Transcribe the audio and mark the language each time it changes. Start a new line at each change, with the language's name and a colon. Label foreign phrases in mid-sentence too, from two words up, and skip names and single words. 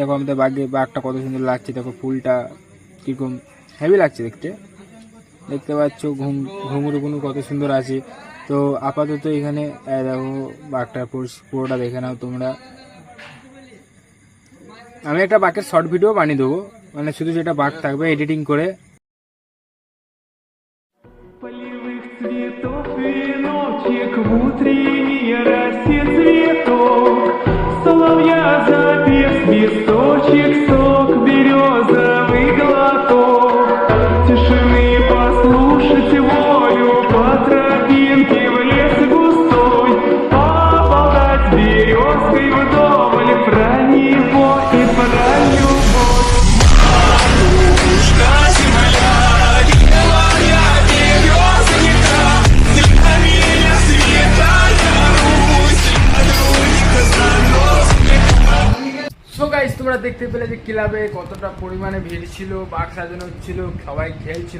Bangla: দেখো আমাদের বাঘটা কত সুন্দর লাগছে। দেখো ফুলটা কিরকম হেভি লাগছে দেখতে। দেখতে পাচ্ছ ঘুঙুরগুলো কত সুন্দর আছে। তো আপাতত এখানে দেখো বাঘটা পুরোটা দেখে নাও তোমরা। আমি একটা বাঘের
English: short video
Bangla: বানিয়ে দেবো, মানে শুধু যেটা বাঘ থাকবে এডিটিং করে।
Russian: Полевых цветов веночек, в утренней росе цветок, соловья запев, свисточек, сок, березовый глоток, тишины послушать волю по тропинке в лес густой, поболтать с березкой вдоволь про него и про любовь.
English: so guys,
Bangla: তোমরা দেখতে পেলে যে ক্লাবে কতটা পরিমাণে ভিড় ছিল, বাঘ সাজানো হচ্ছিল, সবাই খেলছিল।